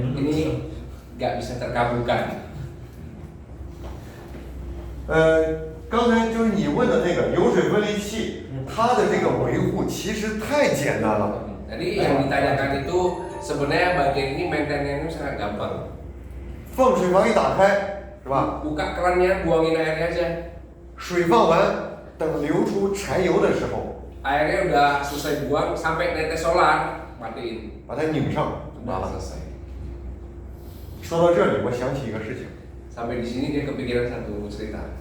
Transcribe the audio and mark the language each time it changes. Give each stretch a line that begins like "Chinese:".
Indonesian: Ini nggak bisa terkabulkan.
Chinese: 刚才就是你问的那个油水分离器，它的这个维护其实太简单了。
Indonesian: Jadi yang ditanyakan itu sebenarnya bagian ini maintenance sangat gampang.
Chinese: 放水阀一打开，是吧？
Indonesian: Buka kerannya, buangin airnya aja.
Chinese: 水放完，等流出柴油的时候，
Indonesian: Airnya udah selesai buang, sampai netes solar, matiin.
Chinese: 把它拧上，完
Indonesian: Udah
Chinese: 了。
Indonesian: selesai.
Chinese: 说到这里，我想起一个事情，
Indonesian: Sampai di sini dia kepikiran satu cerita.